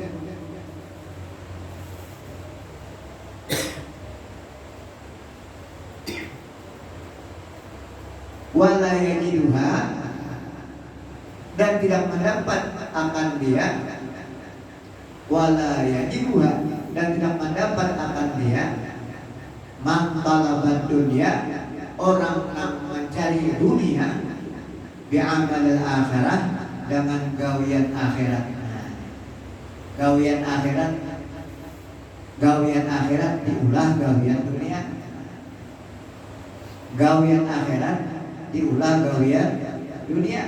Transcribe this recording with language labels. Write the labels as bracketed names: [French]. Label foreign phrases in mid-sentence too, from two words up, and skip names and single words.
[Arabic] ولا يجدها, [Banjar] dan tidak mendapat akan dia, [Arabic] ولا يجدها, [Banjar] dan tidak mendapat akan dia, [Arabic] من طلبت الدنيا, [Banjar] orang yang mencari dunia, [Arabic] بعمل الآخرة, [Banjar] dengan gawian akhirat. Gawian akhirat diulah gawian dunia. Gawian akhirat diulah gawian dunia.